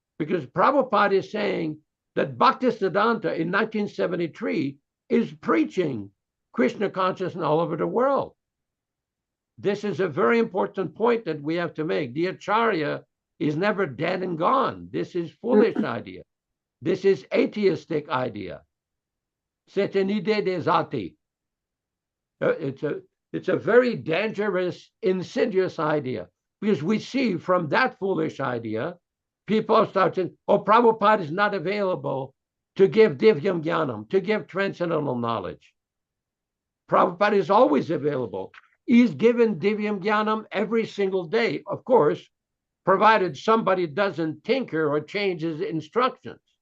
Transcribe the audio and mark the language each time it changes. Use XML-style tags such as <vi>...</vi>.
<en>Because Prabhupada is saying that Bhaktisiddhanta in 1973 is preaching Krishna consciousness all over the world. This is a very important point that we have to make. The Acharya is never dead and gone. This is foolish idea. This is atheistic idea.</en> <fr>C'est une idée des athées.</fr> <en>It's a very dangerous, insidious idea, because we see from that foolish idea, people start saying, oh, Prabhupada is not available to give Divyam Jnanam, to give transcendental knowledge. Prabhupada is always available. He's given Divyam Jnanam every single day, of course, provided somebody doesn't tinker or change his instructions.</en>